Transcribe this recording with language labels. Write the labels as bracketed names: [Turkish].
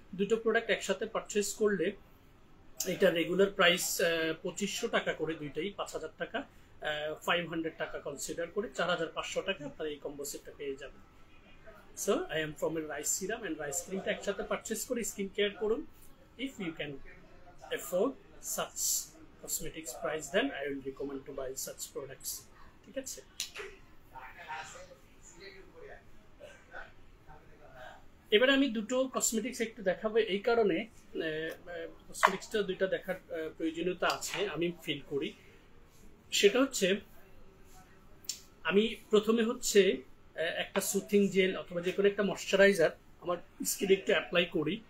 [Bangla] 2টো product একসাথে purchase করলে এটা রেগুলার প্রাইস 2500 টাকা করে, দুইটাই 5000 টাকা, 500 টাকা কনসিডার করে 4500 টাকা আপনারা এই কম্বো সেটটা পেয়ে যাবেন। [English] so I am from [Bangla] এর রাইস সিরাম অ্যান্ড রাইস ক্রিমটা একসাথে পারচেস করে স্কিন কেয়ার করুন। [English] If you can afford such cosmetics price, then I will recommend to buy such products. [Bangla] ঠিক আছে, এবারে আমি 2টো কসমেটিক্স একটু দেখাবো। এই কারণে কসমেটিক্সটা 2টা দেখার প্রয়োজনীয়তা আছে আমি ফিল করি। সেটা হচ্ছে আমি প্রথমে হচ্ছে একটা সুথিং জেল অথবা যে কোনো একটা ময়শ্চারাইজার আমার স্কিনে একটু অ্যাপ্লাই করি।